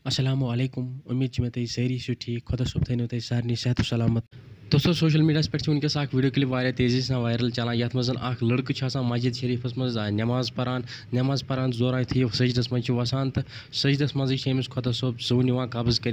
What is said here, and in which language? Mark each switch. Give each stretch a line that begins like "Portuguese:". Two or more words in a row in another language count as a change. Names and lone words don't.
Arabic: السلام عليكم
Kashmiri: उम्मीद छ मे तुम सारी छो ठीक खुदा सोब थो तुम सारे सेहत सलामत। दोस्तों
English: social media
Kashmiri: पे वनकस
English: video clip
Kashmiri: वारिया
Hindi: तेजी से
Kashmiri: वायरल चलान यथ मज लड़का मस्जिद शरीफस मज नमाज परान जोरान थी सजदस मज वसान तो सजदस मज खुदा सोब जून कब्ज कर।